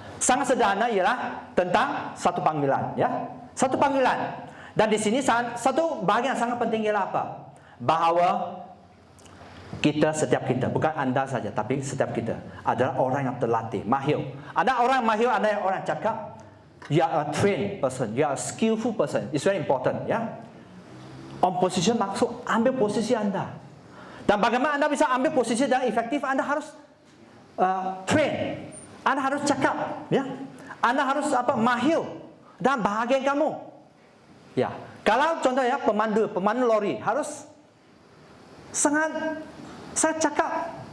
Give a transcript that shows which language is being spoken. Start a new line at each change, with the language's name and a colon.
Malay: Sangat sederhana ialah tentang satu panggilan, ya. Satu panggilan. Dan di sini satu bahagian yang sangat penting ialah apa? Bahwa setiap kita, bukan anda saja, tapi setiap kita adalah orang yang terlatih, mahir. Ada orang mahir, ada orang cakap.
English: You are a trained person, you are a skillful person. It's very important, ya. On position
Malay: maksud ambil posisi anda. Dan bagaimana anda bisa ambil posisi dan efektif? Anda harus train, anda harus cakap, ya. Anda harus mahir dan bahagian kamu. Ya, kalau contohnya pemandu lori harus sangat cakap.